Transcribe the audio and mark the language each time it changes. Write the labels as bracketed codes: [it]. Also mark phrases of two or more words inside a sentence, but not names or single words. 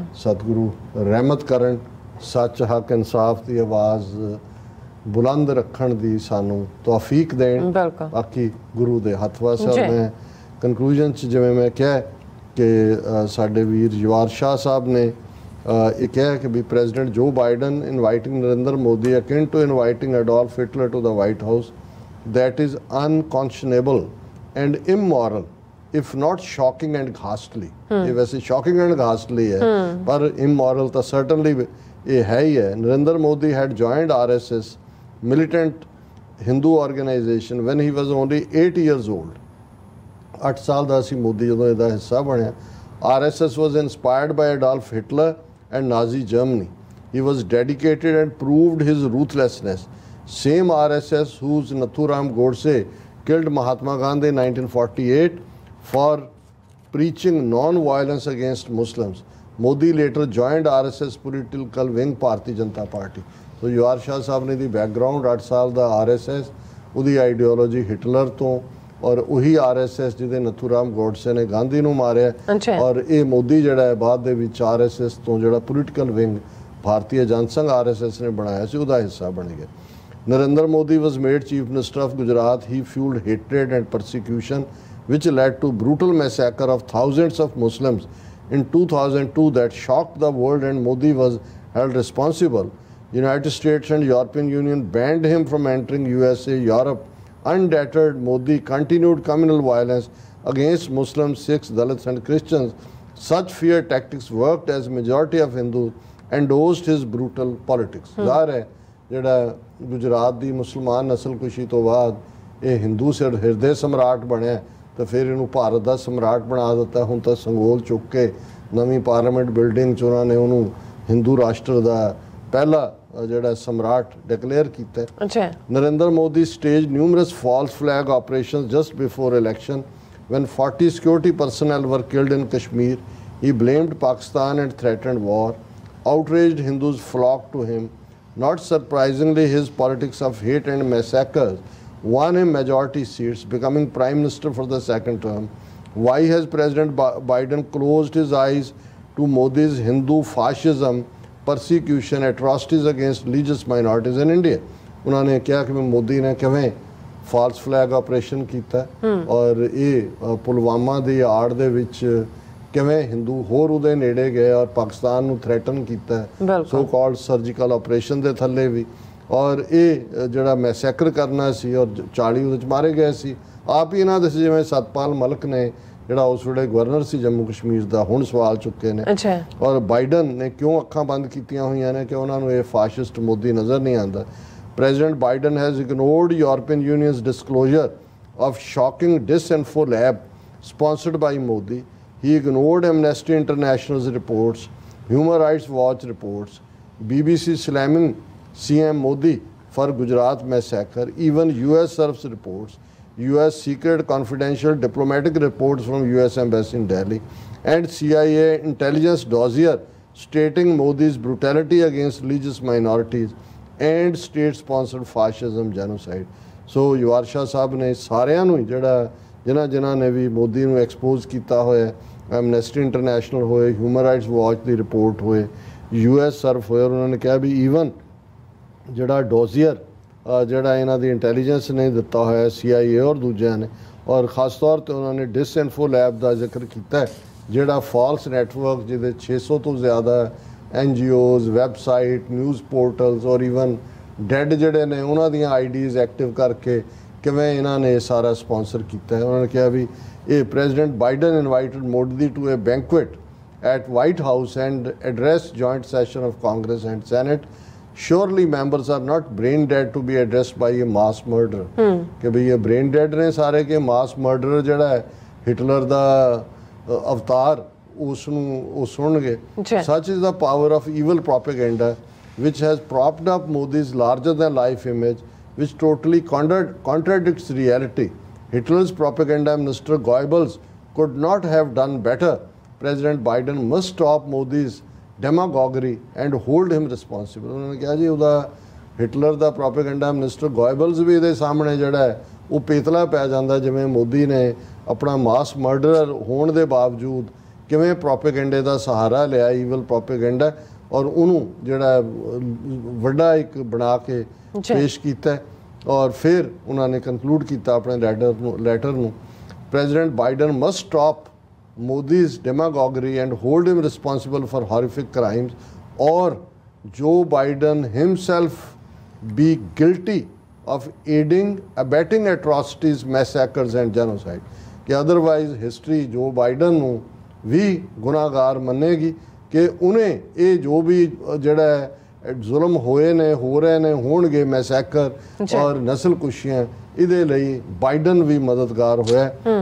[pa] ਸਤਿਗੁਰੂ ਰਹਿਮਤ ਕਰਨ, ਸੱਚ ਹੱਕ ਇਨਸਾਫ ਦੀ ਆਵਾਜ਼ ਬੁਲੰਦ ਰੱਖਣ ਦੀ ਸਾਨੂੰ ਤੌਫੀਕ ਦੇਣ। ਬਾਕੀ ਗੁਰੂ ਦੇ ਹੱਥ ਵਾਸ। ਮੈਂ ਕਨਕਲੂਜਨ 'ਚ ਜਿਵੇਂ ਮੈਂ ਕਿਹਾ ਕਿ ਸਾਡੇ ਵੀਰ ਯਵਾਰ ਸ਼ਾਹ ਸਾਹਿਬ ਨੇ ਇਹ ਕਿਹਾ ਕਿ ਵੀ [en] President Joe Biden inviting Narendra Modi akin to inviting Adolf Hitler to the White House that is unconscionable and immoral if not shocking and ghastly। [hi] ये वैसे [en] shocking and ghastly [hi] है पर immoral तो certainly ये है ही है। [en] नरेंद्र मोदी had joined RSS militant Hindu organization when he was only 8 years old। [pa] 8 ਸਾਲ ਦਾ ਸੀ ਮੋਦੀ ਜਦੋਂ ਇਹਦਾ ਹਿੱਸਾ ਬਣਿਆ। [en] RSS was inspired by Adolf Hitler and Nazi Germany। He was dedicated and proved his ruthlessness। Same RSS whose Nathuram Godse killed Mahatma Gandhi in 1948 for preaching non-violence against Muslims। Modi later joined RSS political wing Bharatiya Janata Party। [pa] So ਯਵਾਰ ਸ਼ਾਹ ਸਾਹਿਬ ਨੇ ਦੀ ਬੈਕਗਰਾਉਂਡ 8 ਸਾਲ ਦਾ RSS, ਉਹਦੀ ਆਈਡੀਓਲੋਜੀ ਹਿਟਲਰ ਤੋਂ, ਔਰ ਉਹੀ RSS ਜਿਹਦੇ ਨਥੂਰਾਮ ਗੋਡਸੇ ਨੇ ਗਾਂਧੀ ਨੂੰ ਮਾਰਿਆ, ਔਰ ਇਹ ਮੋਦੀ ਜਿਹੜਾ ਹੈ ਬਾਅਦ ਦੇ ਵਿੱਚ RSS ਤੋਂ ਜਿਹੜਾ ਪੋਲੀਟੀਕਲ ਵਿੰਗ ਭਾਰਤੀ ਜਨਸੰਘ RSS ਨੇ ਬਣਾਇਆ ਸੀ ਉਹਦਾ ਹਿੱਸਾ ਬਣ ਗਿਆ। [en] Narendra Modi was made Chief Minister of Gujarat। He fueled hatred and persecution which led to brutal massacre of thousands of Muslims in 2002 that shocked the world and Modi was held responsible। United States and European Union banned him from entering USA, Europe। Undeterred, Modi continued communal violence against Muslims, Sikhs, Dalits and Christians। Such fear tactics worked as majority of Hindus endorsed his brutal politics। [pa] ਜ਼ਾਹਿਰ ਹੈ ਜਿਹੜਾ ਗੁਜਰਾਤ ਦੀ ਮੁਸਲਮਾਨ ਨਸਲਕੁਸ਼ੀ ਤੋਂ ਬਾਅਦ ਇਹ ਹਿੰਦੂ ਹਿਰਦੇ ਸਮਰਾਟ ਬਣਿਆ ਤਾਂ ਫਿਰ ਇਹਨੂੰ ਭਾਰਤ ਦਾ ਸਮਰਾਟ ਬਣਾ ਦਿੱਤਾ। ਹੁਣ ਤਾਂ ਸੰਗੋਲ ਚੁੱਕ ਕੇ ਨਵੀਂ ਪਾਰਲੀਮੈਂਟ ਬਿਲਡਿੰਗ 'ਚ ਉਹਨਾਂ ਨੇ ਉਹਨੂੰ ਹਿੰਦੂ ਰਾਸ਼ਟਰ ਦਾ ਪਹਿਲਾ ਜਿਹੜਾ ਸਮਰਾਟ ਡਿਕਲੇਅਰ ਕੀਤਾ। [en] ਨਰਿੰਦਰ ਮੋਦੀ staged numerous false flag operations just before election when 40 security personnel were killed in Kashmir। He blamed Pakistan and threatened war। Outraged Hindus flocked to him। Not surprisingly, his politics of hate and massacres won him majority seats, becoming Prime Minister for the second term। Why has President Biden closed his eyes to Modi's Hindu fascism, persecution, atrocities against religious minorities in India? [pa] ਉਨ੍ਹੋਂਨੇ ਕਹਾ ਕਿ ਮੋਦੀ ਨੇ ਕਿਵੇਂ [en] false flag operation [pa] ਕੀਆ ਔਰ ਯੇ ਪੁਲਵਾਮਾ ਕੀ ਆੜ ਦੇ ਵਿਚ ਕਿਵੇਂ ਹਿੰਦੂ ਹੋਰ ਉਹਦੇ ਨੇੜੇ ਗਏ ਔਰ ਪਾਕਿਸਤਾਨ ਨੂੰ ਥ੍ਰੈਟਨ ਕੀਆ [en] so called surgical operation [pa] ਦੇ ਥੱਲੇ ਭੀ, ਔਰ ਯੇ ਜਿਹੜਾ ਮੈਸੈਕਰ ਕਰਨਾ ਸੀ ਔਰ 40 ਉਹਦੇ 'ਚ ਮਾਰੇ ਗਏ ਸੀ। ਆਪ ਹੀ ਇਨ੍ਹਾਂ ਦੇ ਜਿਵੇਂ ਸਤਪਾਲ ਮਲਿਕ ਨੇ ਜਿਹੜਾ ਉਸ ਵੇਲੇ ਗਵਰਨਰ ਸੀ ਜੰਮੂ ਕਸ਼ਮੀਰ ਦਾ ਹੁਣ ਸਵਾਲ ਚੁੱਕੇ ਨੇ, ਔਰ ਬਾਇਡਨ ਨੇ ਕਿਉਂ ਅੱਖਾਂ ਬੰਦ ਕੀਤੀਆਂ ਹੋਈਆਂ ਨੇ ਕਿ ਉਨ੍ਹਾਂ ਨੂੰ ਯੇ ਫਾਸ਼ਿਸਟ ਮੋਦੀ ਨਜ਼ਰ ਨਹੀਂ ਆਂਦਾ। [en] President Biden has ignored European Union's disclosure of shocking disinfo lab sponsored by Modi। He ignored Amnesty International's reports, Human Rights Watch reports, BBC slamming CM Modi for Gujarat massacre, even US serves reports, US secret confidential diplomatic reports from US Embassy in Delhi, and CIA intelligence dossier stating Modi's brutality against religious minorities and state-sponsored fascism genocide। [pa] So ਯਵਾਰ ਸ਼ਾਹ ਸਾਹਿਬ ਨੇ ਸਾਰਿਆਂ ਨੂੰ ਜਿਹੜਾ ਜਿਨ੍ਹਾਂ ਨੇ ਵੀ ਮੋਦੀ ਨੂੰ ਐਕਸਪੋਜ਼ ਕੀਤਾ ਹੋਇਆ, ਐਮਨੈਸਟੀ ਇੰਟਰਨੈਸ਼ਨਲ ਹੋਏ, ਹਿਊਮਨ ਰਾਈਟਸ ਵਾਚ ਦੀ ਰਿਪੋਰਟ ਹੋਏ, US ਸਰਫ ਹੋਏ, ਉਹਨਾਂ ਨੇ ਕਿਹਾ ਵੀ ਈਵਨ ਜਿਹੜਾ ਡੋਜ਼ੀਅਰ ਜਿਹੜਾ ਇਹਨਾਂ ਦੀ ਇੰਟੈਲੀਜੈਂਸ ਨੇ ਦਿੱਤਾ ਹੋਇਆ CIA ਔਰ ਦੂਜਿਆਂ ਨੇ, ਔਰ [hi] ख़ास तौर [pa] 'ਤੇ ਉਹਨਾਂ ਨੇ ਡਿਸਇਨਫੋ ਲੈਬ ਦਾ ਜ਼ਿਕਰ ਕੀਤਾ ਜਿਹੜਾ [en] false network [pa] ਜਿਹਦੇ 600 ਤੋਂ ਜ਼ਿਆਦਾ NGOs [en] website news portals [pa] ਔਰ [en] even dead [pa] ਜਿਹੜੇ ਨੇ ਉਹਨਾਂ ਦੀਆਂ [en] IDs active [pa] ਕਰਕੇ ਕਿਵੇਂ ਇਹਨਾਂ ਨੇ ਸਾਰਾ ਸਪਾਂਸਰ ਕੀਤਾ ਹੈ। ਉਹਨਾਂ ਨੇ ਕਿਹਾ ਵੀ ਇਹ [en] President Biden invited Modi to a banquet at White House and addressed joint session of Congress and Senate. Surely members are not brain dead to be addressed by a mass murderer. [pa] ਕਿ ਭਾਈ ਯੇ [en] brain dead [pa] ਨੇ ਸਾਰੇ ਕੇ [en] mass murderer [pa] ਜੜਾ ਹੈ ਹਿਟਲਰ ਦਾ ਅਵਤਾਰ ਉਸਨੂੰ ਸੁਣਗੇ. [en] Such is the power of evil propaganda which has propped up Modi's larger than life image which totally contradicts reality. Hitler's propaganda minister Goebbels could not have done better. President Biden must stop Modi's demagoguery and hold him responsible. [pa] ਉਨ੍ਹੋਂਨੇ ਕਹਾ ਜੀ ਉਦਾ ਹਿਟਲਰ ਦਾ [en] propaganda minister [pa] ਗੋਇਬਲਸ ਵੀ ਇਹਦੇ ਸਾਹਮਣੇ ਜਿਹੜਾ ਹੈ ਉਹ ਪੇਤਲਾ ਪੈ ਜਾਂਦਾ ਜਿਵੇਂ ਮੋਦੀ ਨੇ ਆਪਣਾ [en] mass murderer [pa] ਹੋਣ ਦੇ ਬਾਵਜੂਦ ਕਿਵੇਂ ਪ੍ਰੋਪੇਗੈਂਡੇ ਦਾ ਸਹਾਰਾ ਲਿਆ [en] evil propaganda [pa] ਔਰ ਉਹਨੂੰ ਜਿਹੜਾ ਵੱਡਾ ਇੱਕ ਬਣਾ ਕੇ ਪੇਸ਼ ਕੀਤਾ ਔਰ ਫਿਰ ਉਹਨਾਂ ਨੇ ਕਨਕਲੂਡ ਕੀਤਾ ਆਪਣੇ ਲੈਟਰ ਨੂੰ [en] President Biden must stop Modi's demagoguery and hold him responsible for horrific crimes, or Joe Biden himself be guilty of aiding, abetting atrocities, massacres and genocide. [pa] कि [en] otherwise history [pa] Joe Biden ਨੂੰ ਵੀ ਗੁਨਾਹਗਾਰ ਮੰਨੇਗੀ ਕਿ ਉਹਨੇ ਇਹ ਜੋ ਵੀ ਜਿਹੜਾ ਜ਼ੁਲਮ ਹੋਏ ਨੇ ਹੋ ਰਹੇ ਨੇ ਹੋਣਗੇ ਮੈਸੈਕਰ ਔਰ ਨਸਲਕੁਸ਼ੀਆਂ ਇਹਦੇ ਲਈ ਬਾਈਡਨ ਵੀ ਮਦਦਗਾਰ ਹੋਇਆ।